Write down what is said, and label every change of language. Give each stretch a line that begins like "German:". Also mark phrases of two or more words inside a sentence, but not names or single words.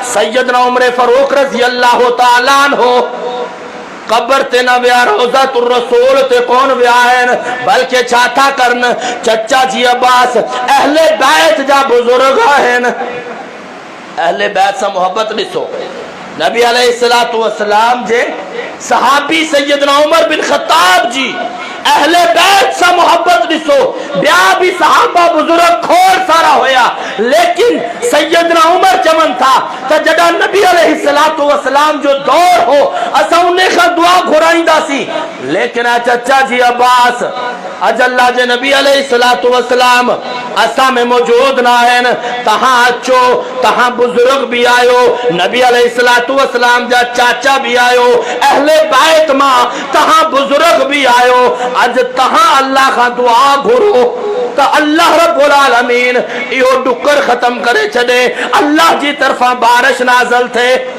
Sindhi: सैयदना उमर फारूक
Arabic: رضي الله تعالى عنه
Sindhi: कब्र ते न विया, रोज़ातुर रसूल ते कोन विया आहिनि, बल्कि छा था करन, चचा जी अब्बास अहले बैत जा बुजुर्ग आहिनि। अहले बैत सां मोहब्बत ॾिसो, नबी
Arabic: عليه الصلاة والسلام
Sindhi: जे सहाबी सैयदना उमर बिन खत्ताब जी अहले बैत सां मोहब्बत ॾिसो। ॿिया भी सहाबा बुजुर्ग खोड़ सारा होया, लेकिन सैयदना उमर चवनि था त जॾहिं नबी
Arabic: عليه الصلاة والسلام
Sindhi: जो दौर हो असां उन खां दुआ घुराईंदासीं, लेकिन चचा जी अब्बास अज अल्लाह जे नबी
Arabic: عليه الصلاة والسلام
Sindhi: असां में मौजूद न आहिनि, तहां अचो, तहां बुजुर्ग भी आयो, नबी
Arabic: عليه الصلاة والسلام
Sindhi: जा चाचा भी आयो, अहले बैत मां तहां बुजुर्ग भी आयो, अज तहां अल्लाह खां दुआ घुरो, त
Arabic: الله رب العالمين
Sindhi: इहो डुकर खत्म करे छॾे, अल्लाह जी तरफा बारिश नाज़िल थे।